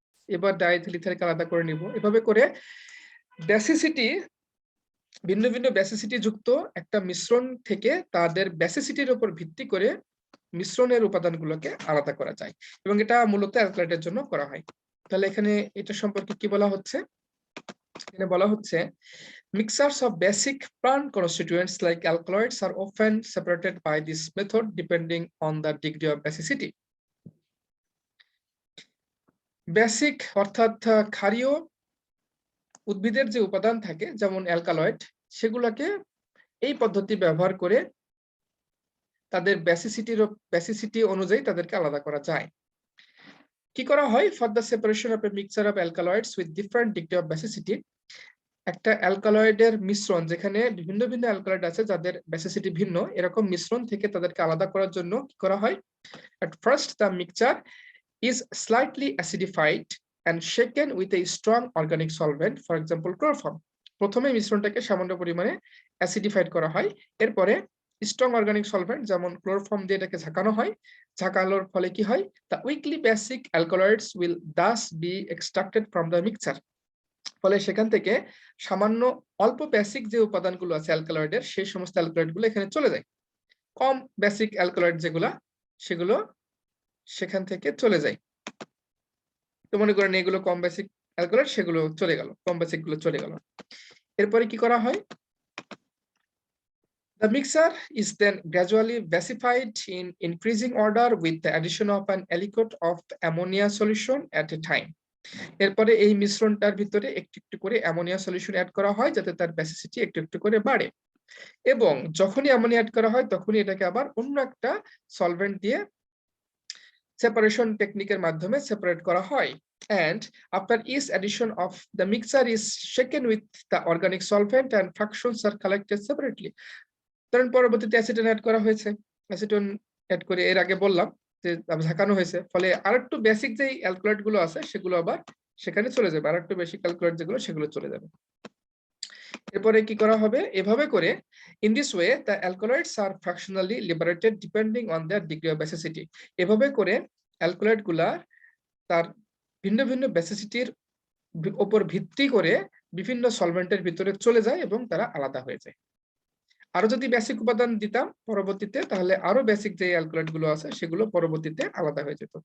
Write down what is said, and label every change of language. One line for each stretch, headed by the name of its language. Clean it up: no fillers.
Bangla: এবার ডাইইথাইল ইথারকে আলাদা করে নিব। এভাবে করে বেসিসিটি, ভিন্ন ভিন্ন বেসিসিটি যুক্ত একটা মিশ্রণ থেকে তাদের বেসিসিটির উপর ভিত্তি করে মিশ্রণের উপাদানগুলোকে আলাদা করা যায় এবং এটা মূলত অ্যালকালয়েডের জন্য করা হয়। তাহলে এখানে এটা সম্পর্কে কি বলা হচ্ছে? এখানে বলা হচ্ছে
English: mixtures of basic plant constituents like alkaloids are often separated by this method depending on the degree of basicity.
Bangla: Basic অর্থাৎ ক্ষারীয় উদ্ভিদের যে উপাদান থাকে যেমন অ্যালকালয়েড, সেগুলোকে এই পদ্ধতি ব্যবহার করে তাদের বেসিসিটি অনুযায়ী তাদেরকে আলাদা করা যায়। কি করা হয়?
English: for the separation of a mixture of alkaloids with different degree of basicity,
Bangla: একটা অ্যালকালয়েডের মিশ্রণ যেখানে ভিন্ন ভিন্ন অ্যালকালয়েড আছে যাদের বেসিসিটি ভিন্ন, এরকম মিশ্রণ থেকে তাদেরকে আলাদা করার জন্য কি করা হয়?
English: At first the mixture is slightly acidified and shaken with a strong organic solvent, for example chloroform.
Bangla: প্রথমে মিশ্রণটাকে সামান্য পরিমাণে অ্যাসিডিফাইড করা হয়, এরপরে স্ট্রং অর্গানিক সলভেন্ট যেমন ক্লোরোফর্ম দিয়ে এটাকে ঝাঁকানো হয়। ঝাঁকানোর ফলে কি হয়?
English: The weakly basic alkaloids will thus be extracted from the mixture.
Bangla: ফলে সেখান থেকে সামান্য অল্প বেসিক যে উপাদানগুলো আছে অ্যালকালয়েডের, সেই সমস্ত অ্যালকালয়েডগুলো এখানে চলে যায়। কম বেসিক অ্যালকালয়েড যেগুলা সেগুলো সেখান থেকে চলে যায়। তো মনে করেন এগুলো কম বেসিক অ্যালকালয়েড, সেগুলো চলে গেল, কম বেসিক গুলো চলে গেল। এরপরে কি করা হয়?
English: The mixture is then gradually basified in increasing order with the addition of an aliquot of ammonia solution at a time.
Bangla: এরপরে এই মিশ্রণটার ভিতরে একটু একটু করে অ্যামোনিয়া সলিউশন অ্যাড করা হয় যাতে তার বেসিসিটি একটু একটু করে বাড়ে, এবং যখনই অ্যামোনিয়া অ্যাড করা হয় তখনই এটাকে আবার অন্য একটা সলভেন্ট দিয়ে সেপারেশন টেকনিকের মাধ্যমে সেপারেট করা হয়।
English: And after each addition of the mixture is shaken with the organic solvent and fractions are collected separately.
Bangla: ধরেন পরবর্তীতে অ্যাসিটন অ্যাড করা হয়েছে, অ্যাসিটন অ্যাড করে এর আগে বললাম যে ঝাঁকানো হয়েছে, ফলে আরেকটু বেসিক যেই অ্যালকালয়েড গুলো আছে সেগুলো আবার সেখানে চলে যাবে, আরেকটু বেসিক অ্যালকালয়েড যেগুলো সেগুলো চলে যাবে। এরপরে কি করা হবে? এভাবে করে
English: in this way the alkaloids are fractionally liberated depending on their degree of basicity.
Bangla: এভাবে করে অ্যালকালয়েড গুলা তার ভিন্ন ভিন্ন বেসিসিটির উপর ভিত্তি করে বিভিন্ন সলভেন্টের ভিতরে চলে যায় এবং তারা আলাদা হয়ে যায়। আরো যদি বেসিক উপাদান দিতাম পরবর্তীতে, তাহলে আরো বেসিক যে অ্যালকালয়েড গুলো আছে সেগুলো পরবর্তীতে আলাদা হয়ে যেত।